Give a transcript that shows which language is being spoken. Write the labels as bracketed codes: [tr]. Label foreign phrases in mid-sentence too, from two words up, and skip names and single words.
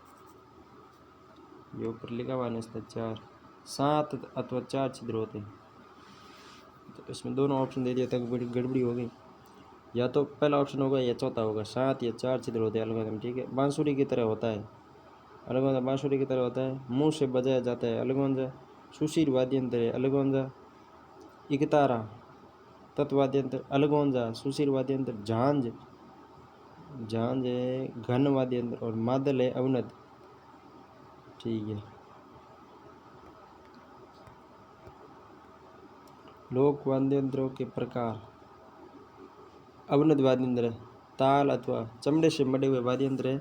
[hi] ये ऊपर लिखा हुआ है 4 7 अथवा 4 छिद्र होते हैं। तो इसमें दोनों ऑप्शन दे दिया था, गड़बड़ी हो गई। या तो पहला ऑप्शन होगा या चौथा होगा। 7 या 4 छिद्र होते हैं अलगोंजा में, ठीक है। बांसुरी की तरह होता है अलगोंजा। बांसुरी की तरह होता है। मुंह से बजाया जाता है अलगोंजा। सुशीर वाद्यंत्र है अलगोंजा। इकतारा तत्वाद्यंत्र अलगोंजा। सुशीर वाद्यंत्र झांझ झांझ है घन वाद्यंत्र और मादल है अवनद, ठीक है। लोक वाद्यंत्रों के प्रकार। अवनद वाद्यंत्र ताल अथवा चमड़े से मढ़े हुए वाद्यंत्र है।